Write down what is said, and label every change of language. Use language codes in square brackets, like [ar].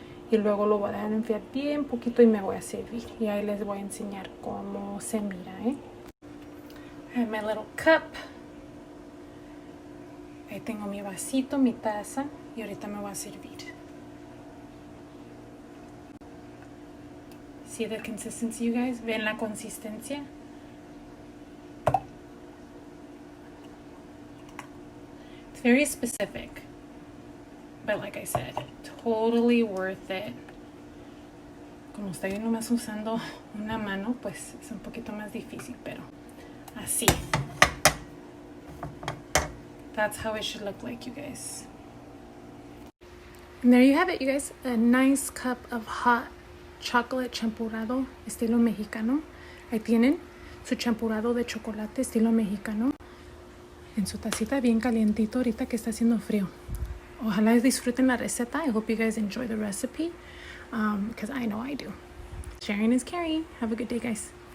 [es] y luego lo voy a dejar enfriar bien poquito y me voy a servir. Y ahí les voy a enseñar cómo se mira, [en] I have my little cup. [es] Ahí tengo mi vasito, mi taza y ahorita me voy a servir. [en] See the consistency, you guys? [es] ¿Ven la consistencia? [en] It's very specific. But like I said, totally worth it. [es] Como estoy nomás usando una mano, pues es un poquito más difícil, pero así. [en] That's how it should look like, you guys. And there you have it, you guys. A nice cup of hot chocolate champurrado [es] estilo mexicano. Ahí tienen su champurrado de chocolate estilo mexicano en su tacita bien calientito ahorita que está haciendo frío. Ojalá disfruten la receta. [en] I hope you guys enjoy the recipe because I know I do. Sharing is caring. Have a good day, guys.